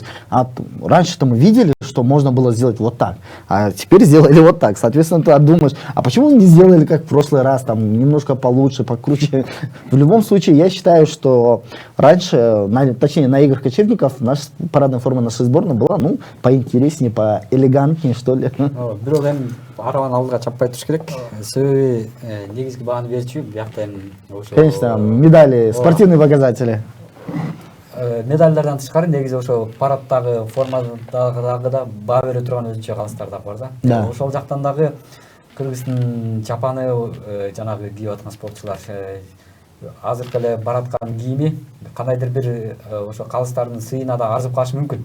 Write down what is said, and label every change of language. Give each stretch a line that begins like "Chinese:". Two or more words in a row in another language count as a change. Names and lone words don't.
Russian: А раньше-то мы видели, что можно было сделать вот так, а теперь сделали вот так. Соответственно, ты думаешь, а почему не сделали как в прошлый раз, там, немножко получше, покруче? В любом случае, я считаю, что раньше, точнее на играх кочевников, наша парадная форма нашей сборной была поинтереснее, поэлегантнее, что ли.
Kyrgyz: Бирок эми арабаны алдыга чаппай туруш керек. Себеби негизги бааны берчү, биякта эми ошо.
Russian: Конечно, медали, спортивные показатели.
Kyrgyz: Медальдардан тышкары негизи ошо парадтагы формадагы да баа бере турган өзүнчө калыстар дагы бар да.
Russian: Да.
Kyrgyz: Ошол жактан дагы Кыргыздын чапаны жанагы кийип аткан спортчулар азыркы эле бараткан кийими кандайдыр бир ошо калыстардын сыйына да арзып калышы мүмкүн.